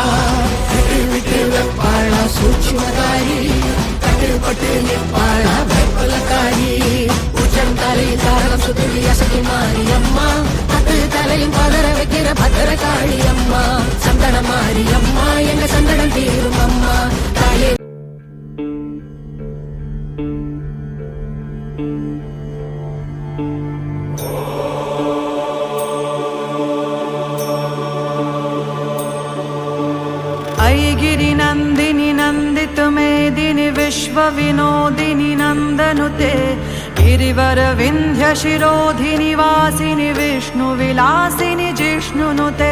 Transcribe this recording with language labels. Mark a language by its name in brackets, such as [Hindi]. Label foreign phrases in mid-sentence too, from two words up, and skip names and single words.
[Tamil] விட்டு விட்டு வெப்பாளா சூட்சுமதாரி, கட்டுப்பட்டு நிற்பாளா வெப்பலக்காரி. உச்சந்தலை தாரம் சுத்தி அசைக்கு மாறி அம்மா, பத்து தலையும் பதற வைக்கிற பதற காளி அம்மா. சந்தன மாறி அம்மா எங்க சந்தனம் தீரும் அம்மா தாயே. [Sanskrit] ऐगिरि नन्दिनि नन्दित मेदिनि विश्व विनोदिनि नन्दनुते, गिरिवर विन्ध्य शिरोधिनि वासिनि विष्णु विलासिनि जिष्णुनुते.